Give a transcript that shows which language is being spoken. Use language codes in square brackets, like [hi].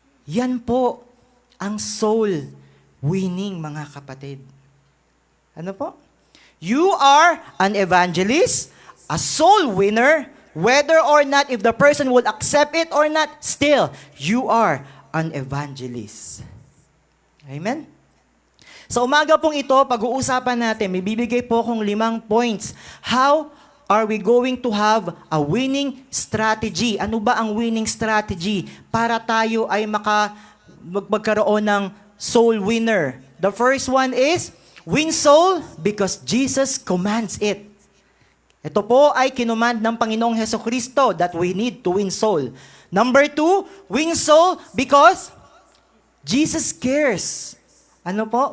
[tl] Yan po ang soul winning, mga kapatid. Ano po? [en] You are an evangelist, a soul winner, whether or not, if the person will accept it or not, still, you are an evangelist. Amen? [tl] Sa umaga pong ito, pag-uusapan natin, may bibigay po akong 5 points. [en] How are we going to have a winning strategy? [tl] Ano ba ang winning strategy para tayo ay magkaroon ng soul winner? [en] The first one is, win soul because Jesus commands it. [tl] Ito po ay kinumand ng Panginoong Hesukristo [en] that we need to win soul. Number 2, win soul because Jesus cares. [tl] Ano po?